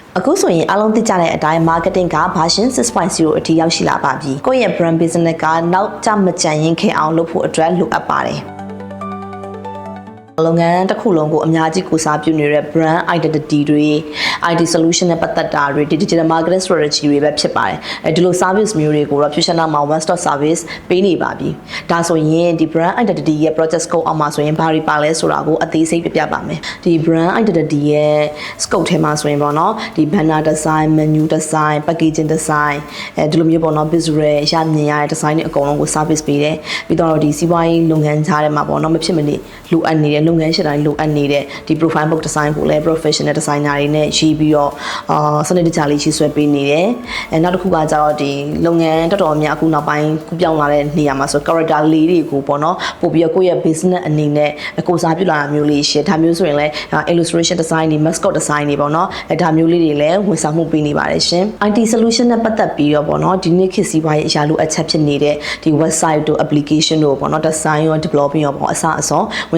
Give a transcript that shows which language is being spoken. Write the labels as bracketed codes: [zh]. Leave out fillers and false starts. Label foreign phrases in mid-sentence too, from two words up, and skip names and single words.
[my] အခုဆိုရင်အားလုံးသိကြတဲ့အတိုင်း marketing က version 6.0 အထိရောက်ရှိလာပါပြီ။ကိုယ့်ရဲ့ [en] brand business [my] ကနောက်ကျမကြံရင်ခင်အောင်လုပ်ဖို့အတွက်လိုအပ်ပါတယ်။လုပ်ငန်းတစ် ခုလုံးကိုအများကြီးကိုစားပြုနေတဲ့ [en] brand identity [my] တွေ [en] IT solution [my] နဲ့ပတ်သက်တာတွေ [en] digital marketing strategy [my] တွေပဲဖြစ်ပါတယ်။အဲဒီလို service မျိုးတွေကိုတော့ Fusion မှာ [en] one stop service [my] ပေးနေပါပြီ။ဒါဆိုရင်ဒီ [en] brand identity [my] ရဲ့ [en] project scope [my] အောက်မှာဆိုရင်ဘာတွေပါလဲဆိုတာကိုအသေးစိတ်ပြပြပါမယ်။ဒီ [en] brand identity [my] ရဲ့ scope ထဲမှာဆိုရင်ပေါ့နော်ဒီ [en] banner design menu design packaging design [my] ဒီလိုမျိုးပေါ့နော် visual ရမြင်ရတဲ့ design တွေအကုန်လုံးကို service ပေးတယ်။ပြီးတော့ဒီစီးပွားရေးလုပ်ငန်းကြားထဲမှာပေါ့နော်မဖြစ်မနေလိုအပ်နေတဲ့လုပ်ငန်း ရှင်တိုင်းလိုအပ်နေတဲ့ဒီ [en] profile book design [my] ကိုလည်း [en] professional designer [my] တွေနဲ့ရေးပြီးတော့စနစ်တကျလေးရေးဆွဲပေးနေတယ်။နောက်တစ်ခုကကြတော့ဒီလုပ်ငန်းတော်တော်များအခုနောက်ပိုင်းကူပြောင်းလာတဲ့နေရာမှာဆို character လေးတွေကိုပေါ့နော်ပို့ပြီးတော့ကိုယ့်ရဲ့ business အနေနဲ့ကိုစားပြုလာတာမျိုးလေးရှယ်ဒါမျိုးဆိုရင်လည်း [en] illustration design [my] တွေ [en] mascot design [my] တွေပေါ့နော်ဒါမျိုးလေးတွေလည်းဝန်ဆောင်မှုပေးနေပါတယ်ရှင်။ [en] IT solution [my] နဲ့ပတ်သက်ပြီးတော့ပေါ့နော်ဒီနေ့ခေတ်စီးပွားရေးအရာလိုအပ်ချက်ဖြစ်နေတဲ့ဒီ website တို့ application တို့ပေါ့နော် design ရော developing ရောပေါ့အစအဆုံးဝန်